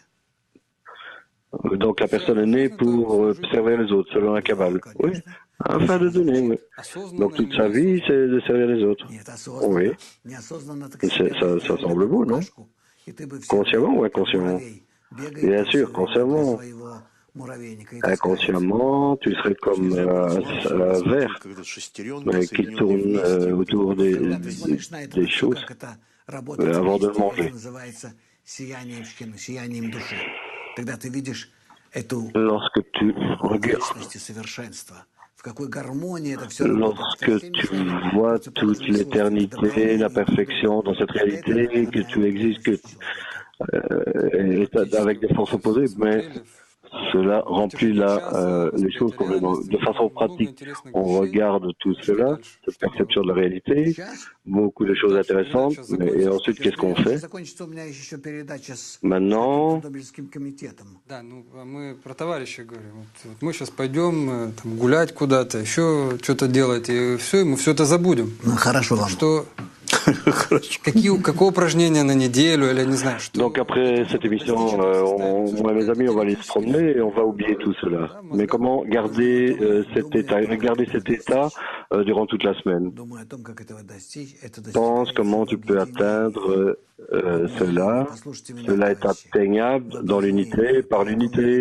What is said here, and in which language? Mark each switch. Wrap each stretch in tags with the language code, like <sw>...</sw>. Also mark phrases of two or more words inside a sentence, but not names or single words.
<fr>Donc la personne est née pour servir les autres, selon la Kabbale. Oui, afin de donner, oui. Donc toute sa vie, c'est de servir les autres. Oui. Ça semble beau, non? Consciemment ou inconsciemment? Bien sûr, consciemment.</fr> <ru>муравейника, и ты</ru> <fr>inconsciemment, tu serais comme un ver</fr> <ru>Когда шестеренка,</ru> <fr>qui tourne autour</fr> <ru>когда ты смотришь на это</ru> <fr>des</fr> <ru>все,</ru> <fr>choses</fr> <ru>как это работает</ru> <fr>avant de le</fr> <ru>вместе, это</ru> <fr>manger.</fr> <ru>называется сиянием шхины, сиянием души. Тогда ты видишь эту</ru> <fr>Lorsque tu regardes,</fr> <ru>вечность и совершенство, в какой гармонии это все работает.</ru> <fr>lorsque tu vois toute l'éternité, la perfection dans cette réalité, que tu existes, que avec des forces opposées, mais cela remplit les choses complètement. De façon pratique, on regarde tout cela, cette perception de la réalité, beaucoup de choses intéressantes, et ensuite, qu'est-ce qu'on fait? Maintenant,</fr> <ru>Да, ну а мы про товарища говорим. Вот мы сейчас пойдем там, гулять куда-то, еще что-то делать, и все, и мы все это забудем. Ну, хорошо вам. Что какое упражнение на неделю, или не знаю, что.</ru> <fr>donc après cette émission, moi et mes amis, on va aller se promener et on va oublier tout cela. Mais comment garder cet état durant toute la semaine? Pense comment tu peux atteindre cela. Cela est atteignable dans l'unité, par l'unité.</fr>